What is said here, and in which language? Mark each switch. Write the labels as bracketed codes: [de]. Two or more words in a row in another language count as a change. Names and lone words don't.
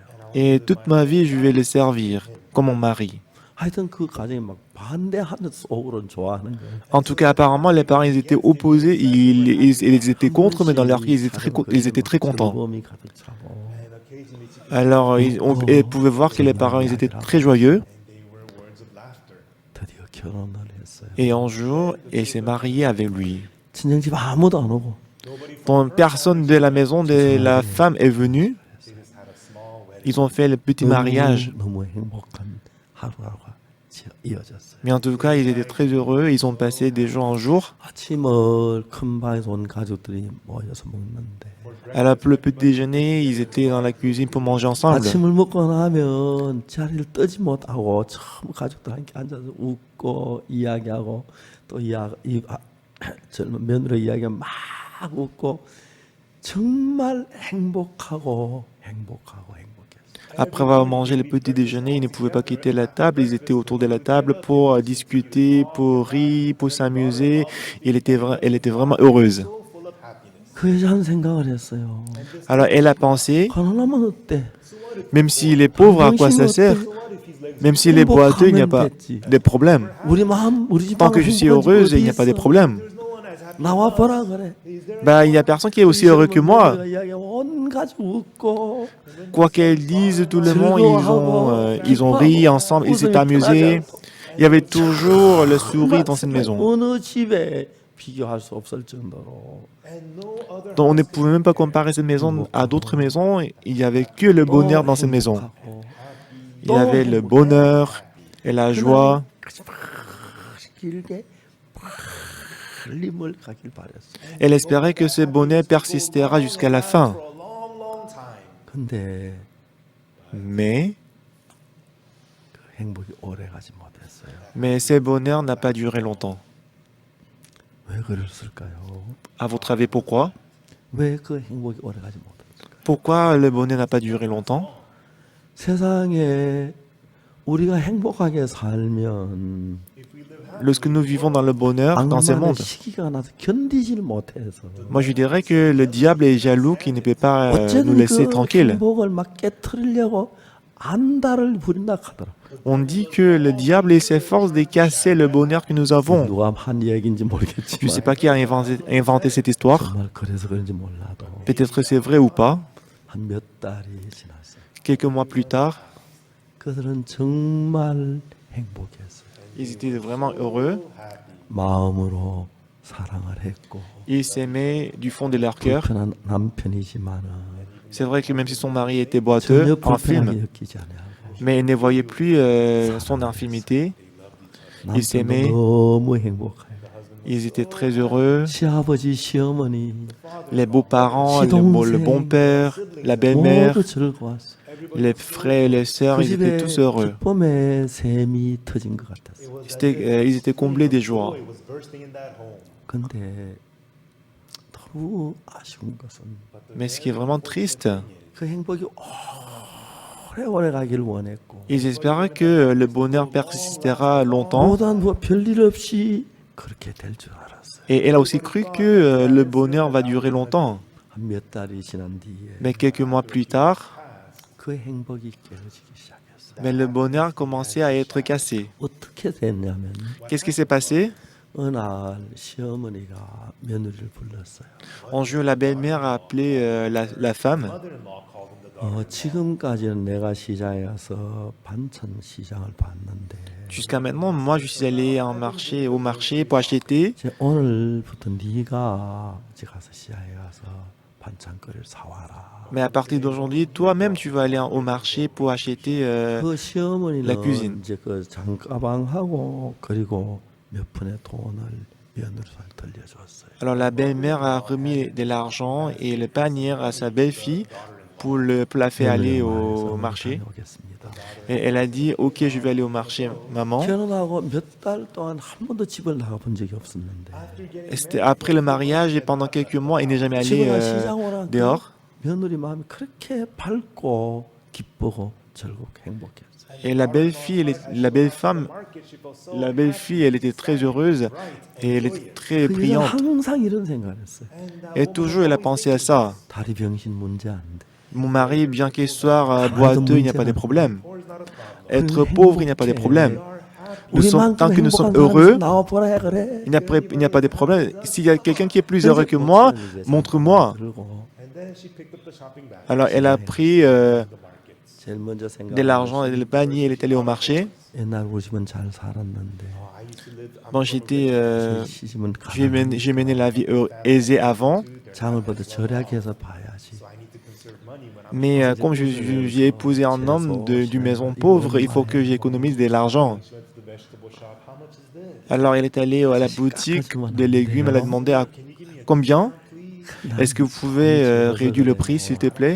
[fr] Et toute ma vie, je vais le servir comme mon mari. [ko] 하여튼 그 가정이 막 반대하는 속으로는 좋아하는 거예요. [fr] En tout cas, apparemment, les parents, ils étaient opposés, ils étaient contre, mais dans leur vie, ils étaient très contents. [ko] 즐거움이 가득 차고 [fr] Alors, ils pouvaient voir que les parents, ils étaient très joyeux. [ko] 드디어 결혼을 했어요. [fr] Et un jour, elle s'est mariée avec lui. [ko] 친정집 아무도 안 오고 [fr] Quand personne de la maison de la femme est venue, ils ont fait le petit mariage. [ko] 너무 행복한 하루하루가 이어졌어요. [fr] Mais en tout cas, ils étaient très heureux. Ils ont passé des jours en jour. [ko] 아침을 큰 방에서 온 가족들이 모여서 먹는데 [fr] Alors, pour le petit déjeuner, ils étaient dans la cuisine pour manger ensemble. [ko] 아침을 먹고 나면 자리를 뜨지 못하고 전부 가족들 함께 앉아서 웃고 이야기하고 또 젊은 며느리 이야기가 막 웃고 정말 행복했어요. [fr] Après avoir mangé le petit déjeuner, ils ne pouvaient pas quitter la table. Ils étaient autour de la table pour discuter, pour rire, pour s'amuser. Elle était vraiment heureuse. [ko] 그 여자는 생각을 했어요. [fr] Alors, elle a pensé, [ko] 가난하면 어때? [fr] même s'il est pauvre, à quoi ça sert? Même s'il est boiteux, il n'y a pas de problème. [ko] 우리 마음 우리 집 [fr] Tant que je suis heureuse, il n'y a pas de problème. [ko] 나와 보라 그래. [fr] Bah, il n'y a personne qui est aussi heureux que moi. [ko] 온 가족 웃고 [fr] Quoi qu'elles disent, tout le monde, ils ont ri ensemble, ils s'étaient amusés. Il y avait toujours le sourire dans cette maison. [ko] 어느 집에 비교할 수 없을 정도로 [fr] Donc, on ne pouvait même pas comparer cette maison à d'autres maisons. Il n'y avait que le bonheur dans cette maison. [ko] 행복하고 [fr] Il y avait le bonheur et la joie. [ko] 길게 살림을 가길 바랬어. [fr] Elle espérait que ce bonheur persistera jusqu'à la fin. [ko] 근데 [fr] Mais, [ko] 그 행복이 오래 가지 못했어요. [fr] mais ce bonheur n'a pas duré longtemps. [ko] 왜 그랬을까요? [fr] À votre avis, pourquoi? [ko] 왜 그 행복이 오래 가지 못했을까요? [fr] Pourquoi le bonheur n'a pas duré longtemps? [ko] 세상에 우리가 행복하게 살면 [fr] Lorsque nous vivons dans le bonheur, dans ce [ko] 악만의 [fr] monde, [ko] 시기가 나서 견디질 못해서 [fr] moi je dirais que le diable est jaloux qui ne peut pas nous [ko] 어쨌든 [fr] laisser [ko] 그 [fr] tranquilles. [ko] 행복을 막 깨트리려고 안달을 부린다 하더라. [fr] On dit que le diable s'efforce de casser le bonheur que nous avons. [ko] 누가 한 얘기인지 [fr] Je ne sais [ko] 모르겠지만 [fr] pas qui a inventé cette histoire. [ko] 정말 그래서 그런지 몰라도 [fr] Peut-être que c'est vrai ou pas. [ko] 한 몇 달이 지났어요. [fr] Quelques mois plus tard, [ko] 그들은 정말 행복했어요. [fr] ils étaient vraiment heureux. [ko] 마음으로 사랑을 했고 [fr] Ils s'aimaient du fond de leur cœur. [ko] 불편한 남편이지만은 [fr] C'est vrai que même si son mari était [ko] 전혀 [fr] boiteux, [ko] 불편하게 [fr] infime, [ko] 느끼지 않아요. [fr] mais il ne voyait plus son infimité. [ko] 남편도 [fr] s'aimaient. [ko] 너무 행복해요. [fr] Ils étaient très heureux. [ko] 시아버지, 시어머니 [fr] Les beaux-parents, le bon père, la belle-mère, [ko] 모두 즐거웠어요. [fr] les frères et les sœurs, [ko] 그 [fr] ils étaient [ko] 집에 [fr] tous heureux. [ko] 기쁨의 샘이 터진 것 같았어요. [fr] Ils étaient comblés des joies. [ko] 근데 너무 아쉬운 것은 [fr] Mais ce qui est vraiment triste, [ko] 그 행복이 오래오래 가길 원했고 [fr] ils espéraient que le bonheur persistera longtemps. [ko] 보다 뭐 별일 없이 그렇게 될 줄 알았어요. [fr] Et elle a aussi cru que le bonheur va durer longtemps. [ko] 한 몇 달이 지난 뒤에 [fr] Mais quelques mois plus tard, [ko] 그 행복이 깨어지기 시작했어요. [fr] mais le bonheur commençait à être cassé. [ko] 어떻게 됐냐면 [fr] Qu'est-ce qui s'est passé? [ko] 어느 날 시어머니가 며느리를 불렀어요. [fr] Un jour, la belle-mère a appelé la femme. [ko] 지금까지는 내가 시장에 가서 반찬 시장을 봤는데 [fr] Jusqu'à maintenant, moi, je suis allé au marché pour acheter. [ko] 이제 오늘부터 네가 이제 가서 시장에 가서 반찬거리를 사와라. [fr] Mais à partir d'aujourd'hui, toi-même, tu vas aller au marché pour acheter. [ko] 그 [fr] la [ko] 시어머니는 [fr] cuisine. [ko] 이제 그 장가방하고 그리고 몇 푼의 돈을 며느리한테 들려줬어요. [fr] Alors, la belle-mère a remis de l'argent et le panier à sa belle-fille pour la faire aller au marché. [ko] 다녀오겠습니다. [fr] Et elle a dit, ok, je vais aller au marché, maman. [ko] 결혼하고 몇 달 동안 한 번도 집을 나가본 적이 없었는데 [fr] Et c'était après le mariage et pendant quelques mois, il n'est jamais allé [ko] 집에 시장 오라 [fr] dehors. [ko] 며느리 마음이 그렇게 밝고 기쁘고 즐겁고 행복했어요. [fr] Et la belle-fille, la belle-fille, elle était très heureuse et elle était très [ko] 그 여자는 [fr] brillante. [ko] 항상 이런 생각을 했어요. [fr] Et toujours, elle a pensé à ça. [ko] 다리 병신 문제 안 돼. [fr] Mon mari, bien qu'il soit boiteux, il n'y a pas de problème. Être pauvre, il n'y a pas de problème. Tant que nous sommes heureux, [ko] 나와 보라 해 그래. [fr] il n'y a pas de problème. S'il y a quelqu'un qui est plus heureux que moi, montre-moi. [ko] 그리고 [fr] Alors, elle a pris [ko] 제일 먼저 생각. [fr] de l'argent et le panier, elle est allée au marché. [ko] 옛날 우리 집은 잘 살았는데 [fr] Bon, [ko] 시집은 [fr] j'ai mené la vie aisée avant, [ko] 장을 봐도 절약해서 해서 봐야지. [fr] mais comme j'ai épousé un homme d'une maison pauvre, il faut que j'économise de l'argent. Alors, elle est allée à la boutique de légumes, elle a demandé à combien? Est-ce que vous pouvez réduire le prix, s'il te plaît?